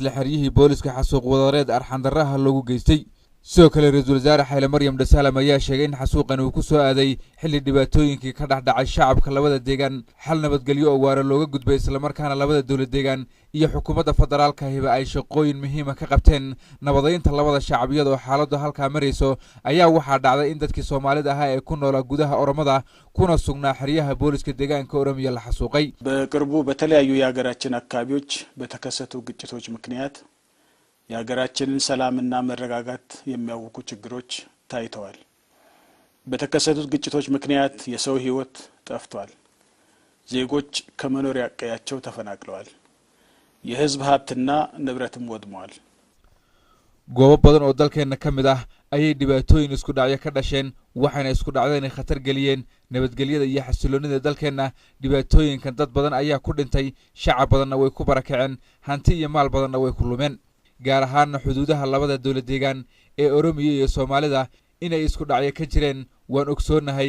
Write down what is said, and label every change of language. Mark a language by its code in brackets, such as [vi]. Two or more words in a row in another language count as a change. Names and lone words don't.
[so] isla xiriyihii booliska xasuuq wadareed arxan darraha loogu geystay sidoo kale ra'iisul wasaare Hailemaryam Desalegn ayaa sheegay in xasuuqan uu ku soo aaday xilli dhibaatooyinkii ka dhaxdhacay shacabka labada deegaan xal nabadgelyo oo waara looga gudbay isla markaana labada dawlad deegaan iyo xukuumadda federaalka hiba ay shaqooyin muhiim ah ka qabteen nabadeynta labada shacabiyad oo xaaladdu halka marayso ayaa waxa dhacday in dadkii Soomaalida ahaa ee ku noolaa gudaha Oromada kuna sugnaa xiriyaha booliska deegaanka Oromiya la xasuuqay [am] በቅርቡ በተለያዩ የሀገራችን አካባቢዎች በተከሰቱ ግጭቶች ምክንያት የሀገራችንን ሰላምና መረጋጋት የሚያውኩ ችግሮች ታይተዋል። በተከሰቱት ግጭቶች ምክንያት የሰው ህይወት ጠፍቷል። ዜጎች ከመኖሪያ ቀያቸው ተፈናቅለዋል። የህዝብ ሀብትና ንብረትም ወድመዋል። [so] goobo badan oo dalkeena kamid ah ayay dhibaatooyin isku dhacyo ka dhasheen waxaana isku dhacdeen khatar galiyeen nabadgelyada iyo xasiloonida dalkeena dhibaatooyinkan dad badan ayaa ku dhintay shacab badanna way ku barakaceen hanti iyo maal badanna way ku lumeen gaar ahaan xuduudaha labada dawlad deegaan ee Oromiya iyo Soomaalida inay isku dhacyo ka jireen waan ogsoonahay